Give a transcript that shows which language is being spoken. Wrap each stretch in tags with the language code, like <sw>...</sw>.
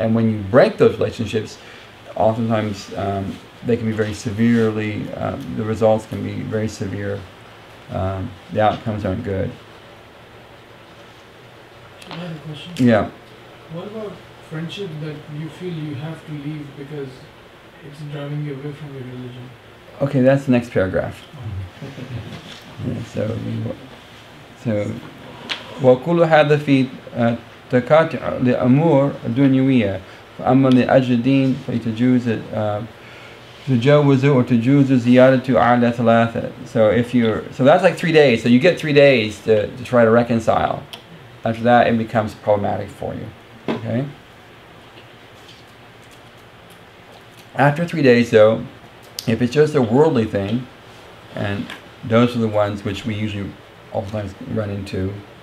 <en>And when you break those relationships, oftentimes they can be very severely, the results can be very severe. The outcomes aren't good. I have a question. Yeah. What about friendship that you feel you have to leave because it's driving you away from your religion? Okay, that's the next paragraph. Yeah, so</en> <ar>وكل هذا في تقاطع لأمور دنيوية فأما لأجل الدين تجوز</ar> <en>or</en> <ar>تجوز زيادة على ثلاثة.</ar> <en>So that's like 3 days. So you get 3 days to try to reconcile. After that, it becomes problematic for you. Okay. After 3 days, though, if it's just a worldly thing, and those are the ones which we usually oftentimes run into.</en>